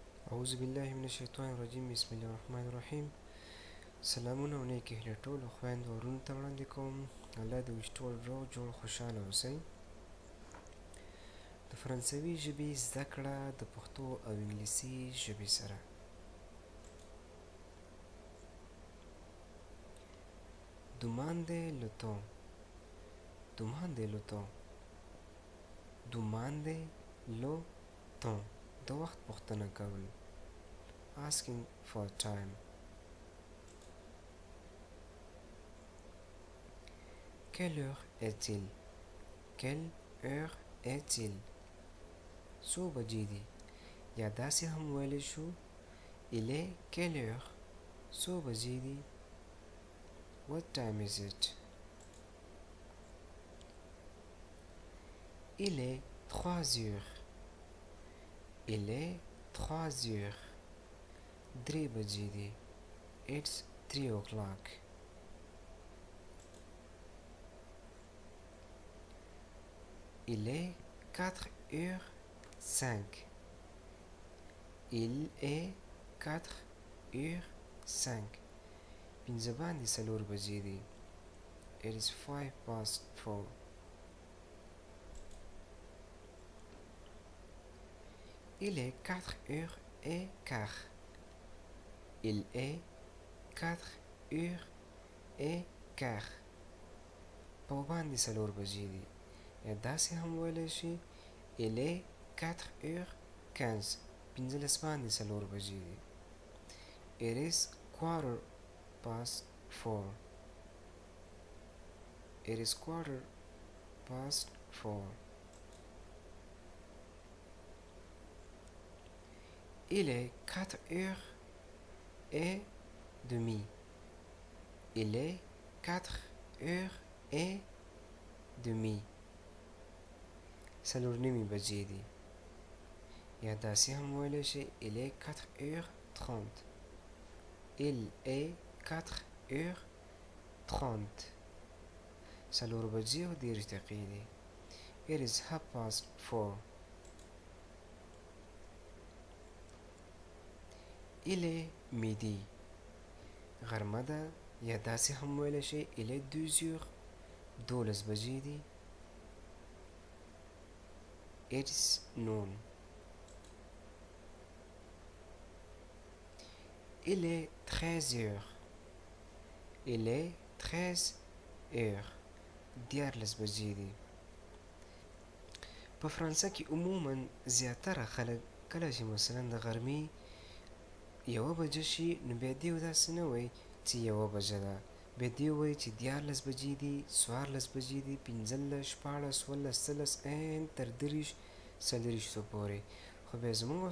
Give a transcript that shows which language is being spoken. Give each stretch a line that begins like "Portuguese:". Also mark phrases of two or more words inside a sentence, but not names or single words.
Arabic: اعوذ بالله من الشیطان الرجیم بسم الله الرحمن الرحیم
Pashto: سلامونه او نیکې هیلې ټولو خویندو ورونو ته وړاندې کوم الله دې موږ ټول روغ جوړ خوشحاله اوسئ د فرانسوي ژبې زده کړه د پښتو او انګلیسي ژبې سره
French: demandez le temps demandez le temps demandez le temps
Pashto: د وخت پوښتنه کول
English: asking for time
French: quelle heure est-il quelle heure est-il
Pashto: څو بجې دي یا داسې هم ویلی شو
French: il est quelle heure
Pashto: څو بجې دي
English: what time is it
French: il est 3 heures il est 3 heures
Pashto: درې بجې دي
English: it's 3 o'clock
French: il est 4 heures 5 il est 4 heures 5
Pashto: پنځه باندې څلور بجې دي
English: it is 5 past 4
French: il est 4 heures et quart il est 4 heures et quart
Pashto: په باندې څلور بجې دي یا داسې هم ویلی شي
French: il est 4 heures 15
Pashto: پنځلس باندې څلور بجې دي
English: it is quarter past 4 it is quarter past 4
French: il est 4 heures et demie il est 4 heures et demie
Pashto: څلور نیمې بجې دي یا داسې هم ویلی شي
French: il est 4 heures 30 il est 4 heures 30
Pashto: څلور بجې او دېرش دقیقې دي
English: it is half past 4
French: il est midi
Pashto: غرمه ده یا داسې هم ویلی شي
French: il est 2 heures
Pashto: دولس بجې دي
English: it is noon
French: il est 13 heures il est 13 heures
Pashto: دیارلس بجې دي په فرانسه کې عموما زیاتره خلک کله چې مثلا د غرمې یوه بجه شي نو بیا دې داسې نه وایي چې یوه بجه ده بیا دې وایي چې دیارلس بجې دي څوارلس بجې دي پنځلس شپاړس اوولس څلس عین تر دېرش څلېرویشتو پورې خو بیا زموږ او